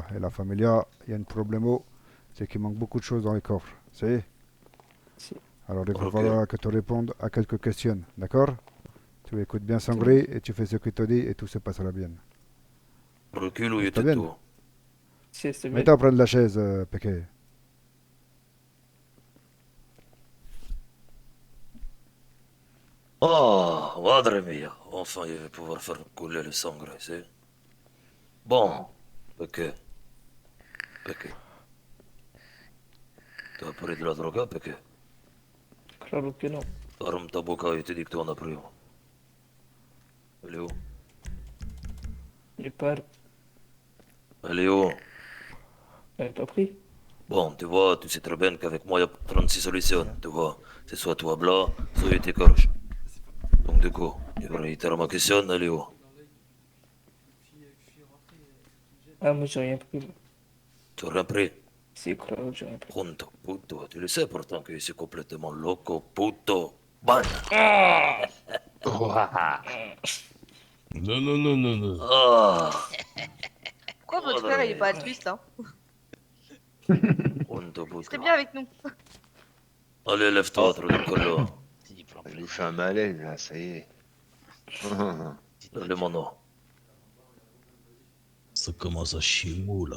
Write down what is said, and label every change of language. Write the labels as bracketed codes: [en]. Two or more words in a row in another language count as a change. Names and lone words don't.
[fr] Et [es] la familia, [fr] il y a un problème. C'est qu'il manque beaucoup de choses dans les coffres. C'est Si. Alors, il va Ok. falloir que tu répondes à quelques questions. D'accord? Tu écoutes bien Sangri et tu fais ce qu'il te dit et tout se passera bien. Recule ou il Está te bien. tout. Sieste bien. Mets-toi à prendre la chaise, Peque. [es] Oh, madre mia. [fr] Enfin, il va pouvoir faire couler le sang, c'est. Bon, Peque. Peque. T'as pris de la drogue, Peque? [es] Claro que non. [fr] Ferme ta boca et te dis que tu en as pris. Elle est où? J'ai pas. Elle est où? J'avais pas pris. Bon, tu vois, tu sais très bien qu'avec moi, il y a 36 solutions, tu vois. C'est soit toi blanc, soit il t'écorche. Donc du coup, je vais réitérer ma question, elle est où? Ah, moi j'ai rien pris. Moi. Tu as rien pris? C'est claro, j'ai rien pris. [es] Pronto, puto, [fr] tu le sais pourtant que je suis complètement [es] loco, puto. [fr] Ban! Non, non, non, non, non. Ah! Pourquoi votre frère il est pas altruiste hein? Pronto, Il serait puto. bien avec nous. Allez, lève-toi, trou de colo. Il nous fait un malaise, là, ça y est. Donne-le mon nom. Ça commence à chier mou, là.